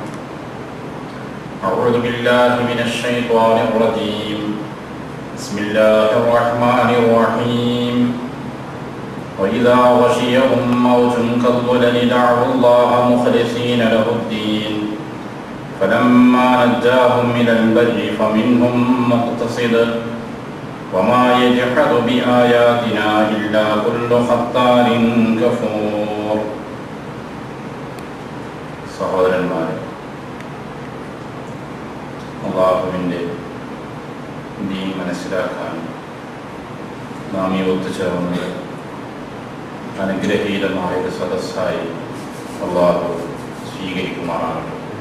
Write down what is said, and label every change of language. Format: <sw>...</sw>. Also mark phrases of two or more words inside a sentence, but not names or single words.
<ar>أعوذ بالله من الشيطان الرجيم بسم الله الرحمن الرحيم وإذا غشيهم موج كالظلل دعوا الله مخلصين له الدين فلما نجاهم إلى البر فمنهم مقتصد وما يجحد بآياتنا إلا كل ختار كفور.</ar> <ml>സഹോദരന്മാരെ, അല്ലാഹുവിൻ്റെ ദീൻ മനസ്സിലാക്കാൻ നാം ഈ ഒത്തുചേർന്നത് അനുഗ്രഹീതമായ ഒരു സദസ്സായി അല്ലാഹു സ്വീകരിക്കുമാറാകട്ടെ.</ml>